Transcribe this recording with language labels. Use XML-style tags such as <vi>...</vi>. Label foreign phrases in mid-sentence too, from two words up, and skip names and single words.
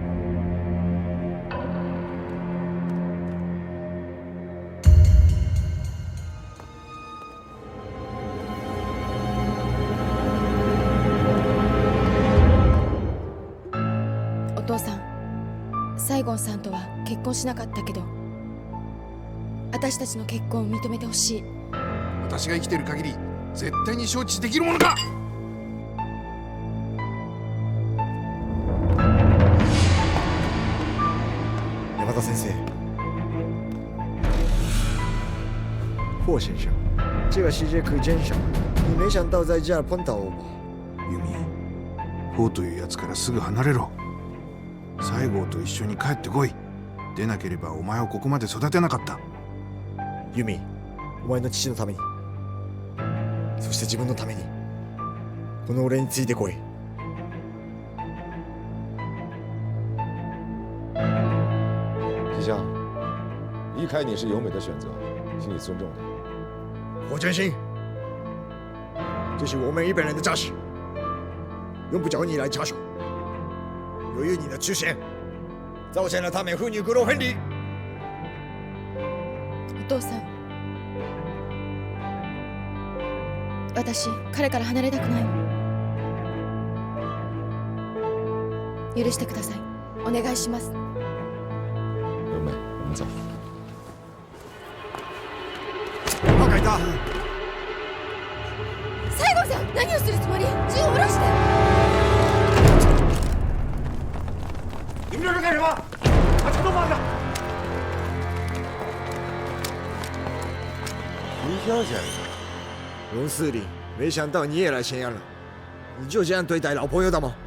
<ja>お父さん、西郷さんとは結婚しなかったけど、私たちの結婚を認めてほしい。私が生きている限り絶対に承知できるものか。</ja> <zh>山田先生，霍先生，这个世界可真小，你没想到在这儿碰到我吧？</zh> <ja>由美、ホウというやつからすぐ離れろ。西郷と一緒に帰ってこい。でなければお前をここまで育てなかった。ユミ、お前の父のために、そして自分のために、この俺についてこい。</ja> <zh>吉祥，离开你是由美的选择，请你尊重她。我坚信，这是我们日本人的家事，用不着你来插手。由于你的出现，造成了他们父女骨肉分离。</zh> <ja>お父さん、私彼から離れたくないの。許してください。お願いします。</ja> <zh>由美，我们走。</zh> <ja>バカいた。西郷さん、何をするつもり？銃を下ろして。</ja> <zh>你们这是干什么？把枪都放下！林香先生，龙司令，没想到你也来咸阳了。你就这样对待老朋友的吗？</zh>